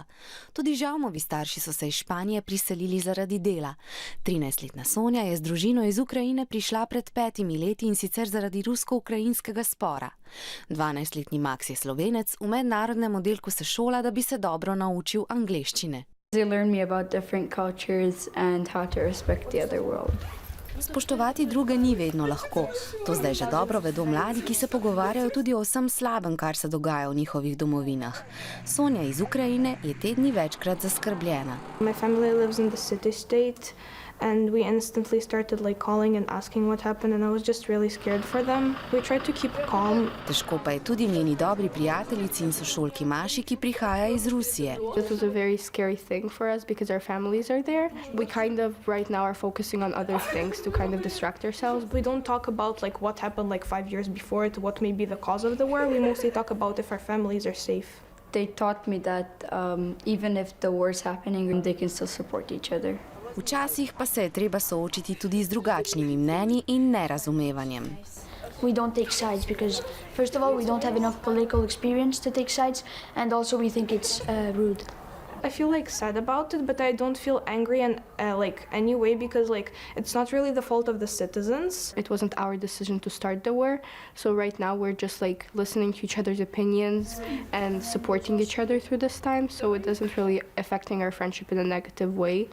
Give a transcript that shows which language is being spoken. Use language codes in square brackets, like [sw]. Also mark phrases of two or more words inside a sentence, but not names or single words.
[sl] Tudi Žavmovi starši so se iz Španije priselili zaradi dela. 13-letna Sonja je z družino iz Ukrajine prišla pred 5 leti in sicer zaradi rusko-ukrajinskega spora. 12-letni Max je Slovenec, v mednarodnem oddelku se šola, da bi se dobro naučil angleščine. [en] They learn me about different cultures and how to respect the other world. [sl] Spoštovati druge ni vedno lahko. To zdaj že dobro vedo mladi, ki se pogovarjajo tudi o vsem slabem, kar se dogaja v njihovih domovinah. Sonja iz Ukrajine je te dni večkrat zaskrbljena. [en] My family lives in the city state and we instantly started calling and asking what happened and I was just really scared for them. We tried to keep calm. [sl] Težko pa je tudi njeni dobri prijateljici in sošolki Maši, ki prihaja iz Rusije. [en] It was a very scary thing for us because our families are there. We kind of right now are focusing on other things to kind of distract ourselves. We don't talk about what happened 5 years before it, what may be the cause of the war. We mostly talk about if our families are safe. They taught me that even if the war is happening, they can still support each other. [sl] Včasih pa se je treba soočiti tudi z drugačnimi mnenji in nerazumevanjem. [en] We don't take sides because, first of all, we don't have enough political experience to take sides, and also we think it's rude. I feel sad about it, but I don't feel angry and anyway because it's not really the fault of the citizens. It wasn't our decision to start the war, so right now we're just listening to each other's opinions and supporting each other through this time, so it doesn't really affecting our friendship in a negative way.